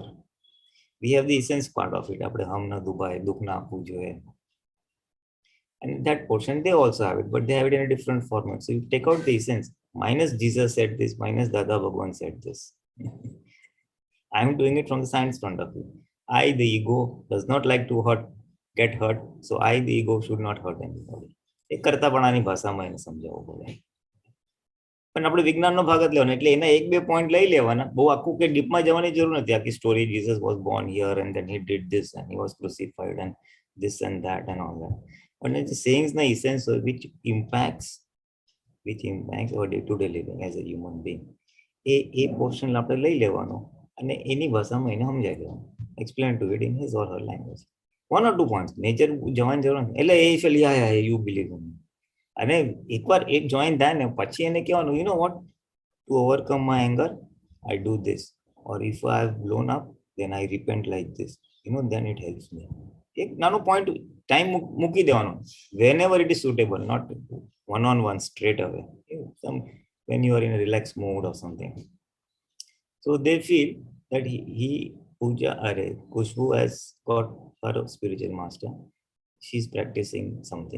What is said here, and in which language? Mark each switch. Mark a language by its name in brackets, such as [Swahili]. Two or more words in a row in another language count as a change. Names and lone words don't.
[English] We have the essence part of it. And that portion, they also have it, but they have it in a different format. So you take out the essence. Minus Jesus said this, minus Dada Bhagwan said this. I'm doing it from the science point of view. I, the ego, does not like to get hurt. So I, the ego, should not hurt anybody. [Gujarati] એક કરતાપણાની ભાષામાં એને સમજાવવું પડે. પણ આપણે વિજ્ઞાનનો ભાગ જ લેવાનો, એટલે એના એક બે પોઈન્ટ લઈ લેવાના. બહુ આખું કે ડીપમાં જવાની જરૂર નથી. આખી સ્ટોરી, [English] Jesus was born here and then he did this and he was crucified and this and that and all that. But it's saying the essence which impacts our day-to-day living as a human being. [Gujarati] એ પોર્શન આપણે લઈ લેવાનો અને એની ભાષામાં એને સમજાવી દેવાનું. [English] Explain to it in his or her language. 1 or 2 points. Major [Gujarati] જવાની જરૂર નથી. એટલે એ [English] ફેલ you believe in me. [Gujarati] અને એકવાર એક જોઈન થાય ને પછી એને કહેવાનું, [English] you know what, to overcome my anger, I do this. Or if I have blown up, then I repent like this. Then it helps me. [Gujarati] એક નાનો point, time મૂકી દેવાનો. [English] Whenever it is suitable, not one-on-one straight away. When you are in a relaxed mood or something. So they feel that Kushbu has got her spiritual master. She's practicing something.